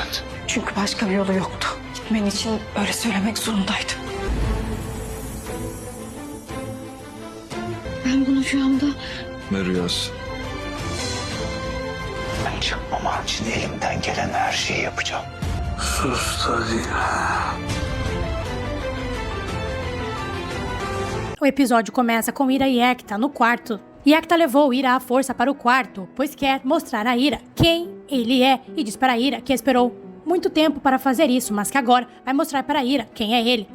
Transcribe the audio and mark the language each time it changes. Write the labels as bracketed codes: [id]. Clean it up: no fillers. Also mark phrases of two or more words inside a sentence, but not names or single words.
[tr] Çünkü başka bir yolu yoktu. Gitmen için öyle söylemek zorundaydım. Ben bunu şu anda... Ne rüyası? Ben çıkmaman için elimden gelen her şeyi yapacağım. Sus hadi. [pt] O episódio começa com Ira e Ekta no quarto. Ekta levou Ira à força para o quarto, pois quer mostrar a Ira quem ele é e diz para Ira que esperou muito tempo para fazer isso, mas que agora vai mostrar para Ira quem é ele.